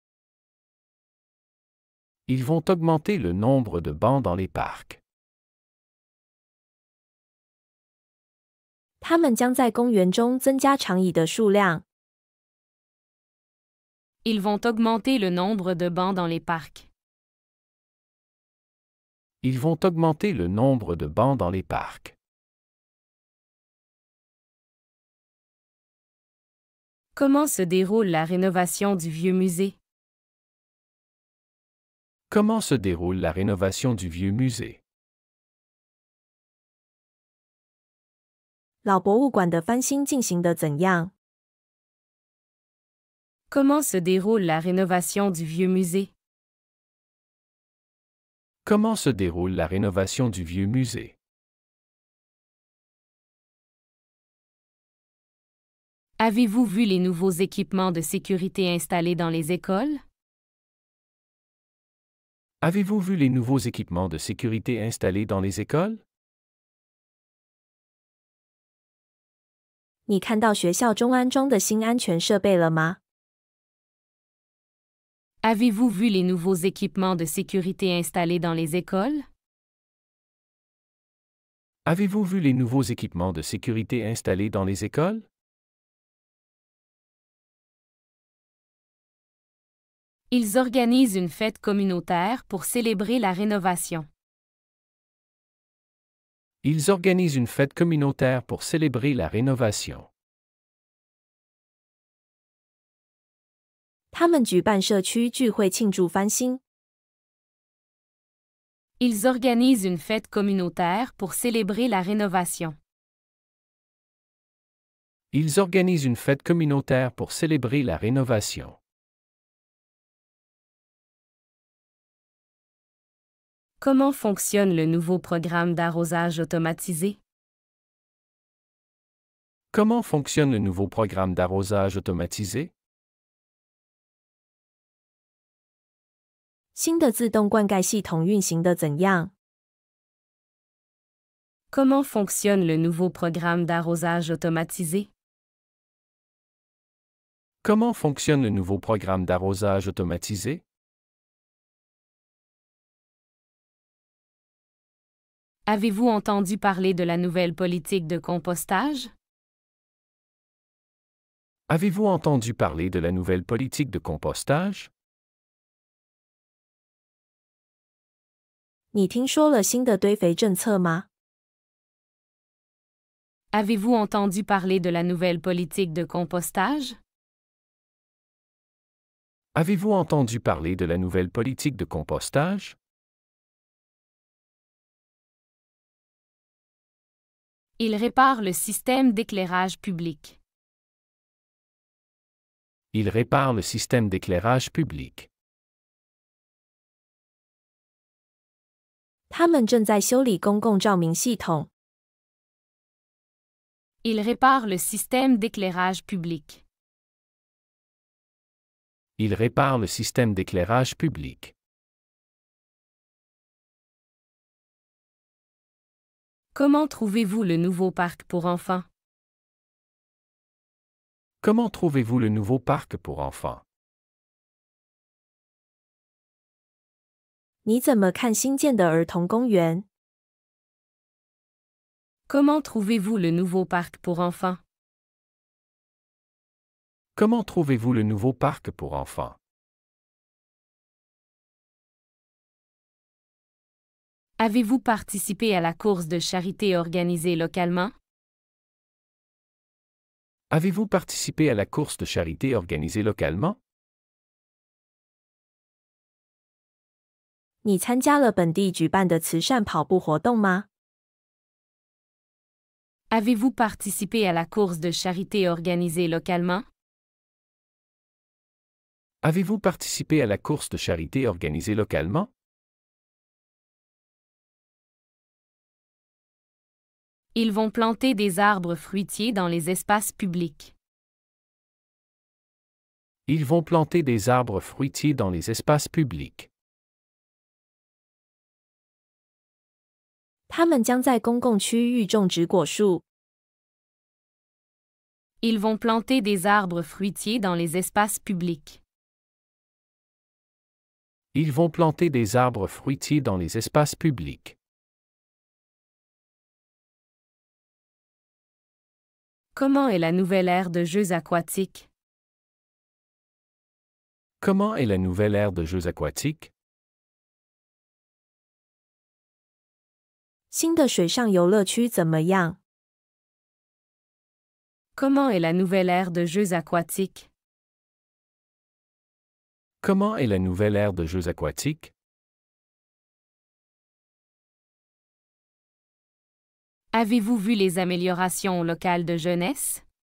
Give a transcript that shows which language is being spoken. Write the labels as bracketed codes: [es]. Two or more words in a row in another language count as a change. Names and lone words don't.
[fr] Ils vont augmenter le nombre de bancs dans les parcs. [zh] 他们将在公园中增加长椅的数量。 [fr] Ils vont augmenter le nombre de bancs dans les parcs. Ils vont augmenter le nombre de bancs dans les parcs. Comment se déroule la rénovation du vieux musée? Comment se déroule la rénovation du vieux musée? [zh] 老博物馆的翻新进行得怎样？ [fr] Comment se déroule la rénovation du vieux musée? Comment se déroule la rénovation du vieux musée? Avez-vous vu les nouveaux équipements de sécurité installés dans les écoles? Avez-vous vu les nouveaux équipements de sécurité installés dans les écoles? [zh] 你看到学校中安装的新安全设备了吗？ [fr] Avez-vous vu les nouveaux équipements de sécurité installés dans les écoles? Avez-vous vu les nouveaux équipements de sécurité installés dans les écoles? Ils organisent une fête communautaire pour célébrer la rénovation. Ils organisent une fête communautaire pour célébrer la rénovation. [zh] 他们举办社区聚会庆祝翻新。 [fr] Ils organisent une fête communautaire pour célébrer la rénovation. Ils organisent une fête communautaire pour célébrer la rénovation. Comment fonctionne le nouveau programme d'arrosage automatisé? Comment fonctionne le nouveau programme d'arrosage automatisé? [zh] 新的自动灌溉系统运行得怎样？ [fr] Comment fonctionne le nouveau programme d'arrosage automatisé? Comment fonctionne le nouveau programme d'arrosage automatisé? Avez-vous entendu parler de la nouvelle politique de compostage? Avez-vous entendu parler de la nouvelle politique de compostage? [zh] 你听说了新的堆肥政策吗？ [fr] Avez-vous entendu parler de la nouvelle politique de compostage? Avez-vous entendu parler de la nouvelle politique de compostage? Il répare le système d'éclairage public. Il répare le système d'éclairage public. [zh] 他们正在修理公共照明系统。 [fr] Il répare le système d'éclairage public. Il répare le système d'éclairage public. Comment trouvez-vous le nouveau parc pour enfants? Comment trouvez-vous le nouveau parc pour enfants? [zh] 你怎么看新建的儿童公园？ [fr] Comment trouvez-vous le nouveau parc pour enfants? Comment trouvez-vous le nouveau parc pour enfants? Avez-vous participé à la course de charité organisée localement? Avez-vous participé à la course de charité organisée localement? [zh] 你参加了本地举办的慈善跑步活动吗？ [fr] Avez-vous participé à la course de charité organisée localement? Avez-vous participé à la course de charité organisée localement? Ils vont planter des arbres fruitiers dans les espaces publics. Ils vont planter des arbres fruitiers dans les espaces publics. [zh] 他们将在公共区域种植果树。 [fr] Ils vont planter des arbres fruitiers dans les espaces publics. Ils vont planter des arbres fruitiers dans les espaces publics. Comment est la nouvelle aire de jeux aquatiques? Comment est la nouvelle aire de jeux aquatiques? [zh] 新的水上游乐区怎么样？ [fr] Comment est la nouvelle aire de jeux aquatiques? Comment est la nouvelle aire de jeux aquatiques? Avez-vous vu les améliorations au local de jeunesse?